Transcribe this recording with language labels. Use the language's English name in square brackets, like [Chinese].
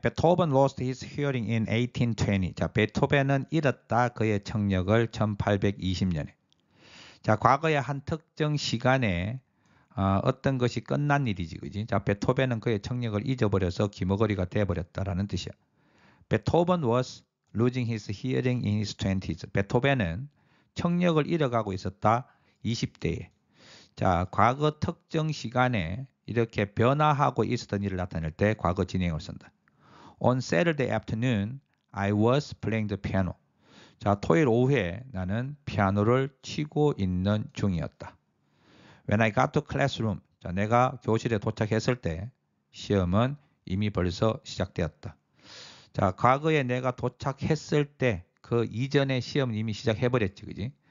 [English] 베토벤 lost his hearing in 1820. [Korean] 자, 베토벤은 잃었다 그의 청력을 1820년에. 자, 과거의 한 특정 시간에 어떤 것이 끝난 일이지, 그지? 자, 베토벤은 그의 청력을 잊어버려서 기머거리가 돼버렸다라는 뜻이야. [English] 베토벤 was losing his hearing in his 20s. [Korean] 베토벤은 청력을 잃어가고 있었다 20대에. 자, 과거 특정 시간에 이렇게 변화하고 있었던 일을 나타낼 때 과거 진행을 쓴다. [English] On Saturday afternoon, I was playing the piano. [Korean] 자, 토요일 오후에 나는 피아노를 치고 있는 중이었다. [English] When I got to classroom, [Korean] 자, 내가 교실에 도착했을 때 시험은 이미 벌써 시작되었다. 자, 과거에 내가 도착했을 때 그 이전에 시험은 이미 시작해버렸지, 그지?